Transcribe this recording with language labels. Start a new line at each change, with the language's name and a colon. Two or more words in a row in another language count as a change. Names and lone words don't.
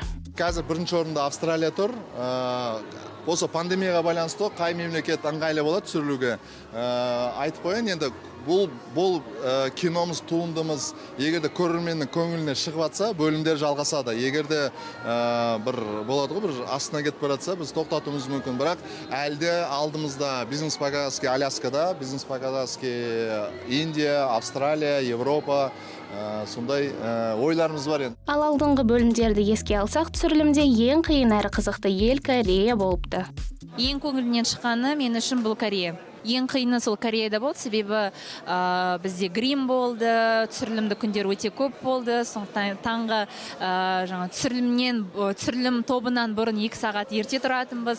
Kazakh: Қазір бірінші орында Австралия тұр. Осы пандемияға байланысты қай мемлекет ыңғайлы болады түсірілуге. Айтып қояйын, енді бұл киномыз, туындымыз егерде көрерменнің көңіліне шығып атса, бөлімдер жалғасады. Егерде бір болады ғой, бір астына кетіп баратса, біз тоқтатуымыз мүмкін. Бірақ әлде алдымызда бизнес по-казахски Аляскада, бизнес по-казахски Индия, Австралия, Европа, сондай ойларымыз бар енді. Ал алдыңғы бөлімдерді еске алсақ, түсірілімде ең қиын әрі қызықты ел Корея болыпты. Ең көңілінен шыққаны мен үшін бұл Корея. Ең қиыны сол Кореяда болды, себебі бізде грим болды, түсірілімді күндер өте көп болды, сондықтан таңғы түсірілім тобынан бұрын 2 сағат ерте тұратынбыз.